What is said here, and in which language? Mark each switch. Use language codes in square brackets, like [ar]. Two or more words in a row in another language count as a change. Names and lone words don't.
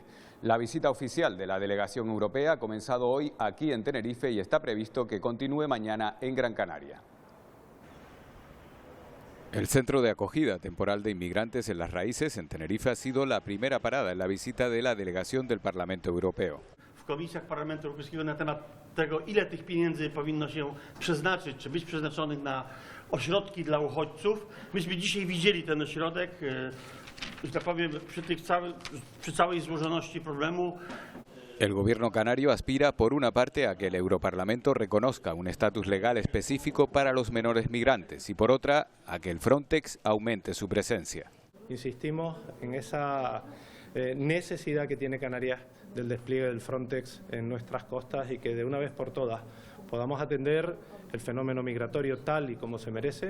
[es] La visita oficial de la delegación europea ha comenzado hoy aquí en Tenerife y está previsto que continúe mañana en Gran Canaria. El centro de acogida temporal de inmigrantes en Las Raíces, en Tenerife, ha sido la primera parada en la visita de la delegación del Parlamento Europeo. [pl] W komisjach Parlamentu Europejskiego na temat tego, ile tych pieniędzy powinno się przeznaczyć, czy być przeznaczonych na ośrodki dla uchodźców. Myśmy dzisiaj widzieli ten ośrodek, że tak powiem, przy całej złożoności problemu. [es] El gobierno canario aspira, por una parte, a que el Europarlamento reconozca un estatus legal específico para los menores migrantes y, por otra, a que el Frontex aumente su presencia. Insistimos en esa necesidad que tiene Canarias del despliegue del Frontex en nuestras costas y que de una vez por todas podamos atender el fenómeno migratorio tal y como se merece.